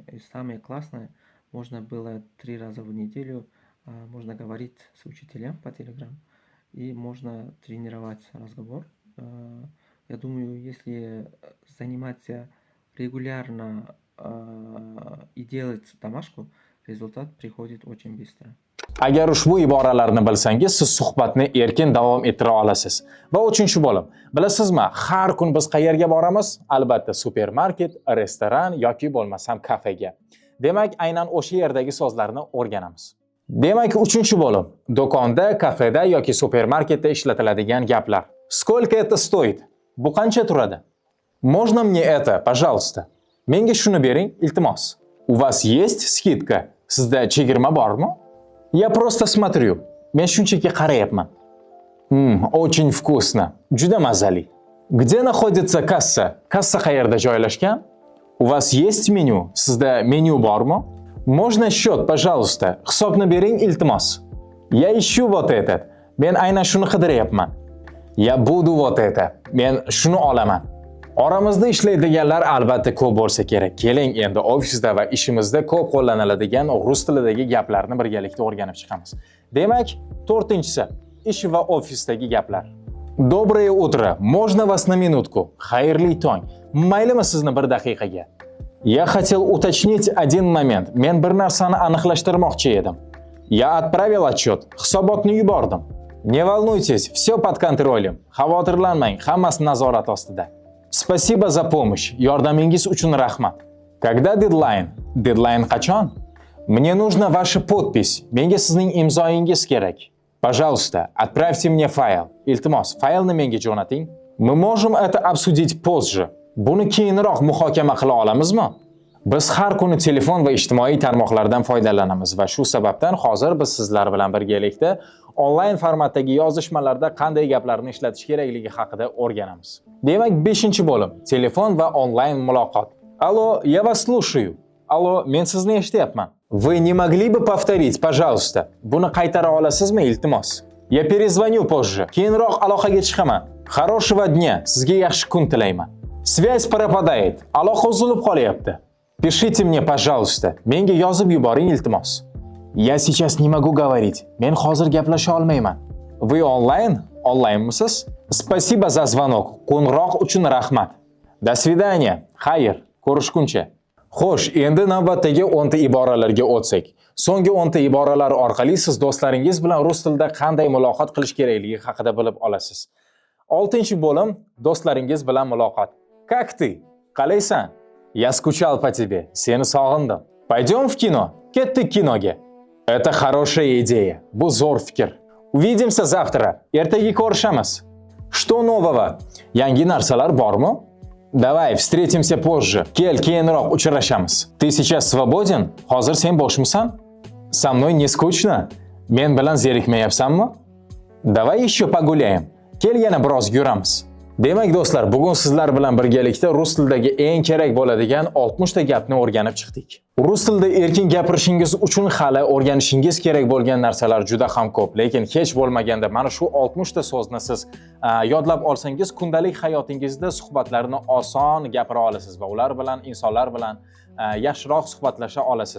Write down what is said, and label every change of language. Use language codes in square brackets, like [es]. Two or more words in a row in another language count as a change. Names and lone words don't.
[ru] И самое классное, можно было 3 раза в неделю можно говорить с учителем по Telegram, и можно тренировать разговор. Я думаю, если заниматься регулярно и делать домашку, результат приходит очень быстро. [uz] Agar ushbu iboralarni bilsangiz, siz suhbatni erkin davom ettira olasiz. Va 3-bo'lim. Bilasizmi, har kun biz qayerga boramiz? Albatta, supermarket, restoran yoki bo'lmasam kafega. Demak, aynan o'sha yerdagi so'zlarni o'rganamiz. Demak, 3-bo'lim. Do'konda, kafeda yoki supermarketda ishlatiladigan gaplar. [ru] Сколько это стоит? [uz] Bu qancha turadi? [ru] Можно мне это, пожалуйста? [uz] Menga shuni bering, iltimos. [ru] У вас есть скидка? [uz] Sizda chegirma bormi? [ru] Я просто смотрю. [uz] Men shunchaki qarayapman. [ru] Очень вкусно. [uz] Juda mazali. [ru] Где находится касса? [uz] Kassa qayerda joylashgan? [ru] У вас есть меню? [uz] Sizda menyu bormi? [ru] Можно счет, пожалуйста? [uz] Hisobni bering, iltimos. [ru] Я ищу вот этот. [uz] Men aynan shuni qidiryapman. [ru] Я буду вот это. [uz] Men shuni olaman. Oramizda ishlaydiganlar albatta ko'p bo'lsa kerak. Keling endi ofisda va ishimizda ko'p qo'llaniladigan rus tilidagi gaplarni birgalikda o'rganib chiqamiz. Demak, 4-si ish va ofisdagi gaplar. [ru] Доброе утро. Можно вас на минутку? [uz] Xayrli tong. Maylimi sizni bir daqiqaga? [ru] Я хотел уточнить один момент. [uz] Men bir narsani aniqlashtirmoqchi edim. [ru] Я отправил отчет. [uz] Hisobotni yubordim. [ru] Не волнуйтесь, все под контролем. [uz] Xavotirlanmang, hammasi nazorat ostida. [ru] Спасибо за помощь. [uz] Yordamingiz uchun rahmat. [ru] Когда дедлайн? [uz] Дедлайн qachon? [ru] Мне нужна ваша подпись. [uz] Menga sizning imzoyingiz kerak. [ru] Пожалуйста, отправьте мне файл. [uz] Iltimos, faylni menga jo'nating. [ru] Мы можем это обсудить позже. [uz] Buni keyinroq muhokama qila olamizmi? Biz har kuni telefon va ijtimoiy tarmoqlardan foydalanamiz va shu sababdan hozir biz sizlar bilan birgalikda onlayn formatdagi yozishmalarda qanday gaplarni ishlatish kerakligi haqida o'rganamiz. Demak, 5-bo'lim. Telefon va onlayn muloqot. [ru] Allo, я вас слушаю. [uz] Allo, men sizni eshityapman. [ru] Вы не могли бы повторить, пожалуйста? [uz] Buni qaytara olasizmi, iltimos? [ru] Я перезвоню позже. [uz] Keyinroq aloqaga chiqaman. [ru] Хорошего дня. [uz] Sizga yaxshi kun tilayman. [ru] Связь пропадает. [uz] Aloqa uzilib qolyapti. [ru] Пишите мне, пожалуйста. [uz] Menga yozib yuboring, iltimos. [ru] Я сейчас не могу говорить. [uz] Men hozir gaplasha olmayman. [ru] Вы онлайн? Onlaynmisiz? Спасибо за звонок. [uz] Qo'ng'iroq uchun rahmat. [ru] До свидания. [uz] Xayr. Ko'rishguncha. Xo'sh, endi navbatdagi 10 ta iboralarga o'tsak. So'nggi 10 ta iboralar orqali siz do'stlaringiz bilan rus tilida qanday muloqot qilish kerakligi haqida bilib olasiz. 6-bo'lim do'stlaringiz bilan muloqot. [ru] Как ты? Qalaysan? Я скучал по тебе. [uz] Seni sog'indim. [ru] Пойдем в кино? [uz] Ketdik kinoga. [ru] Это хорошая идея. [uz] Bu zo'r fikr. [ru] Увидимся завтра. [uz] Ertaga ko'rishamiz. [ru] Что нового? [uz] Yangi narsalar bormi? [ru] Давай, встретимся позже. [uz] Kel, keyinroq uchrashamiz. [ru] Ты сейчас свободен? [uz] Hozir sen boshmisan? [ru] Со мной не скучно? [uz] Men bilan zerikmayapsanmi? [ru] Давай еще погуляем. [uz] Kel, yana biroz yuramiz. Demak do'stlar, bugun sizlar bilan birgalikda rus tilidagi eng kerak bo'ladigan 60 ta gapni o'rganib chiqdik. Rus tilida erkin gapirishingiz uchun hali o'rganishingiz kerak bo'lgan narsalar juda ham ko'p, lekin hech bo'lmaganda mana shu 60 ta so'zni siz yodlab olsangiz, kundalik hayotingizda suhbatlarni oson gapira olasiz va ular bilan, insonlar bilan yaxshiroq suhbatlasha olasiz.